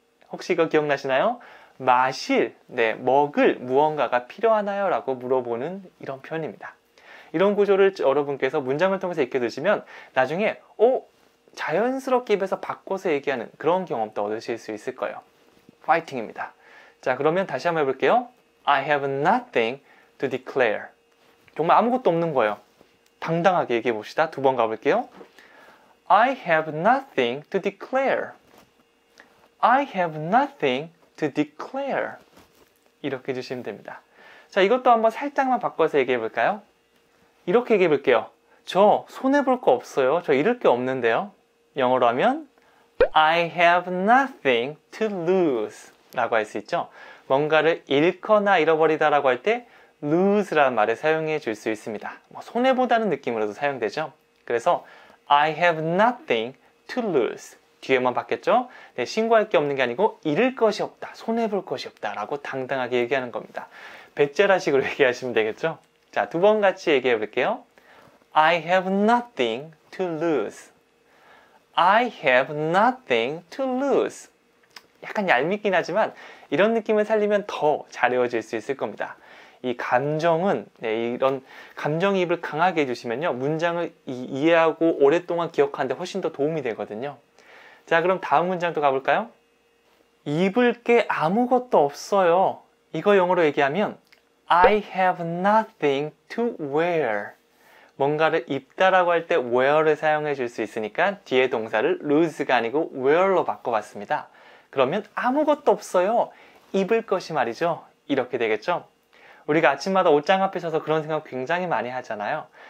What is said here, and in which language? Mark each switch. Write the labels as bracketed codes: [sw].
[ko] 혹시 이거 기억나시나요? 마실, 네, 먹을 무언가가 필요하나요? 라고 물어보는 이런 표현입니다. 이런 구조를 여러분께서 문장을 통해서 익혀두시면 나중에 자연스럽게 입에서 바꿔서 얘기하는 그런 경험도 얻으실 수 있을 거예요. 파이팅입니다. 자, 그러면 다시 한번 해볼게요. [en] I have nothing to declare. [ko] 정말 아무것도 없는 거예요. 당당하게 얘기해 봅시다. 두 번 가볼게요. [en] I have nothing to declare. I have nothing to declare. [ko] 이렇게 해주시면 됩니다. 자, 이것도 한번 살짝만 바꿔서 얘기해 볼까요? 이렇게 얘기해 볼게요. 저 손해볼 거 없어요. 저 잃을 게 없는데요. 영어로 하면 [en] I have nothing to lose [ko] 라고 할 수 있죠. 뭔가를 잃거나 잃어버리다 라고 할 때 lose라는 말을 사용해 줄 수 있습니다. 손해보다는 느낌으로도 사용되죠. 그래서 [en] I have nothing to lose. [ko] 뒤에만 바뀌었죠? 네, 신고할 게 없는 게 아니고 잃을 것이 없다, 손해볼 것이 없다 라고 당당하게 얘기하는 겁니다. 배째라식으로 얘기하시면 되겠죠? 자, 두 번 같이 얘기해 볼게요. [en] I have nothing to lose. I have nothing to lose. [ko] 약간 얄밉긴 하지만 이런 느낌을 살리면 더 잘 외워질 수 있을 겁니다. 이 감정은 이런 감정이입을 강하게 해주시면요 문장을 이해하고 오랫동안 기억하는데 훨씬 더 도움이 되거든요. 자, 그럼 다음 문장도 가볼까요? 입을 게 아무것도 없어요. 이거 영어로 얘기하면 [en] I have nothing to wear. [ko] 뭔가를 입다라고 할 때 wear를 사용해 줄 수 있으니까 뒤에 동사를 lose가 아니고 wear로 바꿔봤습니다. 그러면 아무것도 없어요. 입을 것이 말이죠. 이렇게 되겠죠? 우리가 아침마다 옷장 앞에 서서 그런 생각 굉장히 많이 하잖아요.